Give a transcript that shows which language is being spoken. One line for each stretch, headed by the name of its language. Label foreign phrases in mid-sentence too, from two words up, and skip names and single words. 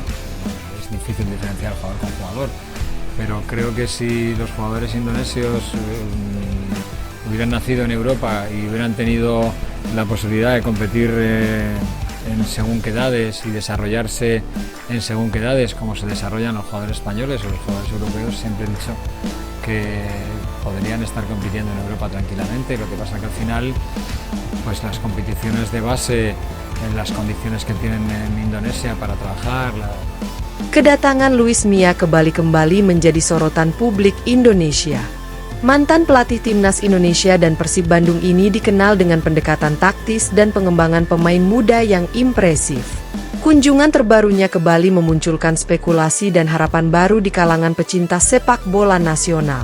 Spanish: Es difícil diferenciar jugador con jugador, pero creo que si los jugadores indonesios hubieran nacido en Europa y hubieran tenido la posibilidad de competir en según qué edades y desarrollarse en según qué edades, como se desarrollan los jugadores españoles o los jugadores europeos, siempre he dicho que podrían estar compitiendo en Europa tranquilamente. Lo que pasa que al final, pues las competiciones de base, en las condiciones que tienen en Indonesia para trabajar.
Indonesian: Kedatangan Luis Mia ke Bali kembali menjadi sorotan publik Indonesia. Mantan pelatih Timnas Indonesia dan Persib Bandung ini dikenal dengan pendekatan taktis dan pengembangan pemain muda yang impresif. Kunjungan terbarunya ke Bali memunculkan spekulasi dan harapan baru di kalangan pecinta sepak bola nasional.